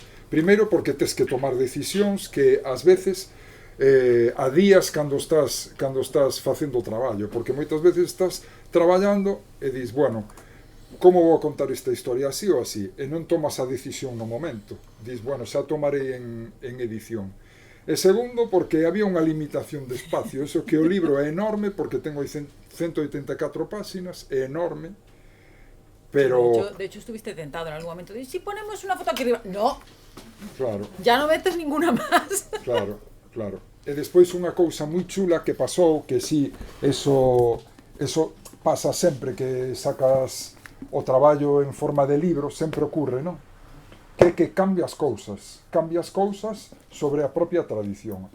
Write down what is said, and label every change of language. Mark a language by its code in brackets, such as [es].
[gl] Primeiro porque tes que tomar decisións que ás veces adías cando estás facendo o traballo, porque moitas veces estás traballando e dis, bueno, como vou contar esta historia, así ou así, e non tomas a decisión no momento, dis, bueno, xa tomarei en edición. E segundo, porque había unha limitación de espacio, eso que o libro é enorme, porque ten 184 páxinas, é enorme, pero... [es] De hecho estuviste tentado en algún momento, de, si ponemos una foto aquí arriba, no, claro, ya no metes ninguna más. Claro. [gl] E despois unha cousa moi chula que pasou, que si, eso pasa sempre que sacas o traballo en forma de libro, sempre ocurre, non? Que cambias cousas sobre a propia tradición.